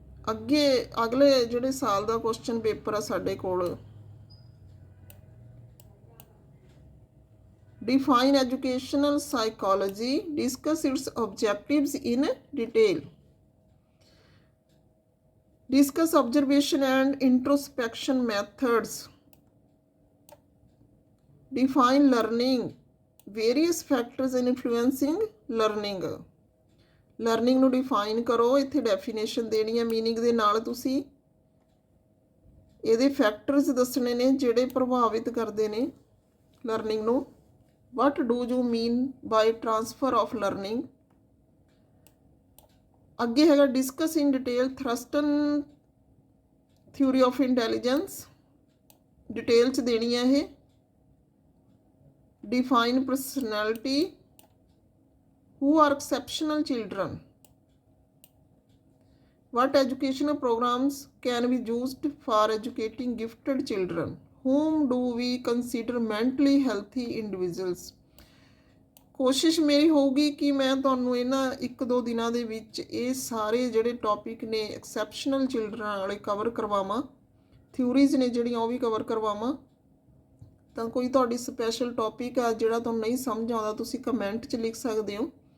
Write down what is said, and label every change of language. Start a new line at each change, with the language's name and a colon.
Punjabi: ਅੱਗੇ ਅਗਲੇ ਜਿਹੜੇ ਸਾਲ ਦਾ ਕੁਐਸਚਨ ਪੇਪਰ ਆ ਸਾਡੇ ਕੋਲ,
English: define educational psychology, discuss its objectives in detail, discuss observation and introspection methods, define learning, various factors influencing learning।
Punjabi: Learning ਨੂੰ ਡਿਫਾਈਨ ਕਰੋ, ਇੱਥੇ ਡੈਫੀਨੇਸ਼ਨ ਦੇਣੀ ਹੈ ਮੀਨਿੰਗ ਦੇ ਨਾਲ। ਤੁਸੀਂ ਇਹਦੇ ਫੈਕਟਰਸ ਦੱਸਣੇ ਨੇ ਜਿਹੜੇ ਪ੍ਰਭਾਵਿਤ ਕਰਦੇ ਨੇ ਲਰਨਿੰਗ ਨੂੰ।
English: what do you mean by transfer of learning।
Punjabi: ਅੱਗੇ ਹੈਗਾ
English: discuss in detail Thurstone theory of intelligence,
Punjabi: detail 'ਚ ਦੇਣੀ ਹੈ ਇਹ।
English: Define personality, who are exceptional children, what educational programs can be used for educating gifted children, whom do we consider mentally healthy individuals।
Punjabi: ਕੋਸ਼ਿਸ਼ ਮੇਰੀ ਹੋਊਗੀ ਕਿ ਮੈਂ ਤੁਹਾਨੂੰ ਇਹਨਾਂ 1-2 ਦਿਨਾਂ ਦੇ ਵਿੱਚ ਇਹ ਸਾਰੇ ਜਿਹੜੇ ਟੌਪਿਕ ਨੇ ਐਕਸੈਪਸ਼ਨਲ ਚਿਲਡਰਨ ਵਾਲੇ ਕਵਰ ਕਰਵਾਵਾਂ। ਥਿਊਰੀਜ਼ ਨੇ ਜਿਹੜੀਆਂ ਉਹ ਵੀ ਕਵਰ ਕਰਵਾਵਾਂ। ਤਾਂ ਕੋਈ ਤੁਹਾਡੀ ਸਪੈਸ਼ਲ ਟੌਪਿਕ ਆ ਜਿਹੜਾ ਤੁਹਾਨੂੰ ਨਹੀਂ ਸਮਝ ਆਉਂਦਾ, ਤੁਸੀਂ ਕਮੈਂਟ 'ਚ ਲਿਖ ਸਕਦੇ ਹੋ।